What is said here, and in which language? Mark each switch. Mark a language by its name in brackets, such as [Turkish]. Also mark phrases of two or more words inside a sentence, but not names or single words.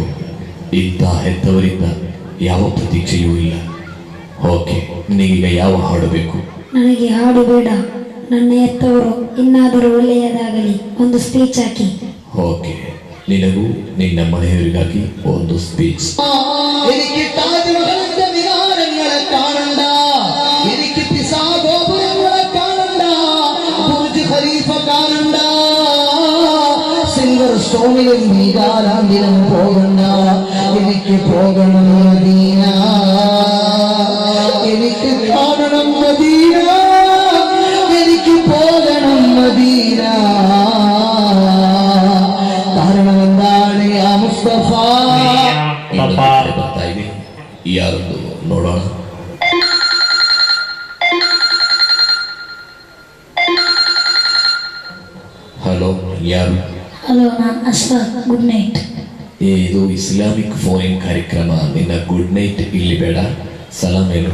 [Kannada] ಇಂಥ ಹೆತ್ತವರಿಂದ ಯಾವ ಪ್ರತೀಕ್ಷೆಯೂ ಇಲ್ಲ. ಓಕೆ, ನಿನಗೀಗ ಯಾವ ಹಾಡು ಬೇಕು? ನನಗೆ ಹಾಡು ಬೇಡ, ನನ್ನ ಎತ್ತವರು ಇನ್ನಾದರೂ ಒಳ್ಳೆಯದಾಗಲಿ ಒಂದು ಸ್ಪೀಚ್ ಹಾಕಿ. ಓಕೆ, ನಿನಗೂ ನಿನ್ನ ಮನೆಯವರಿಗಾಗಿ ಒಂದು ಸ್ಪೀಚ್. [Malayalam] എനിക്ക് താജ്മഹലിന്റെ വികാരങ്ങളെ കാണണ്ട, എനിക്ക് പിസാ ഗോപുരങ്ങളെ കാണണ്ട, ബുർജ് ഖലീഫ കാണണ്ട, സിൽവർ സ്റ്റോണിലും വീഗാലാൻഡിലും പോകണ്ട. എനിക്ക് പോകണം മദീന, എനിക്ക് കാണണം മദീന, എനിക്ക് പോകണം മദീന. കാരണം എന്താണ് യാ മുസ്തഫ? [Kannada] ಬರ್ತಾ ಇದೆ, ಯಾರೊಂದು ನೋಡೋಣ. ಹಲೋ, ಯಾರು? ಹಲೋ, ನಾನು ಅಶ್ಫಾಕ್. [English] good night. [Kannada] ಇದು [English] Islamic phone [Kannada] ಕಾರ್ಯಕ್ರಮ. ನಿನ್ನ [English] good night [Kannada] ಇಲ್ಲಿ ಬೇಡ, ಸಲಾಮ್ ಹೇಳು.